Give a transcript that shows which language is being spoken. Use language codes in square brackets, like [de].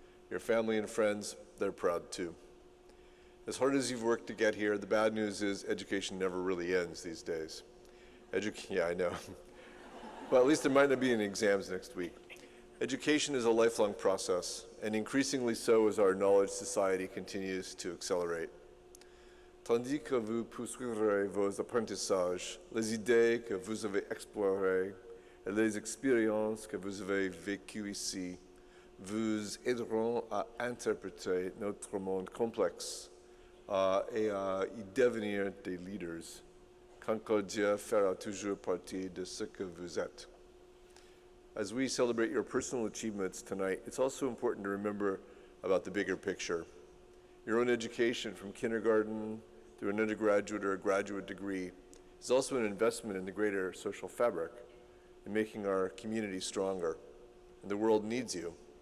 [en] Your family and friends, they're proud too. As hard as you've worked to get here, the bad news is education never really ends these days. Yeah, I know. Well, at least there might not be any exams next week. Education is a lifelong process, and increasingly so as our knowledge society continues to accelerate. [fr] Tandis que vous poursuivrez vos apprentissages, les idées que vous avez explorées et les expériences que vous avez vécues ici vous aideront à interpréter notre monde complexe et à y devenir des leaders. Concordia fera toujours partie de ce que vous êtes. [en] As we celebrate your personal achievements tonight, it's also important to remember about the bigger picture. Your own education from kindergarten through an undergraduate or a graduate degree is also an investment in the greater social fabric, in making our community stronger, and the world needs you.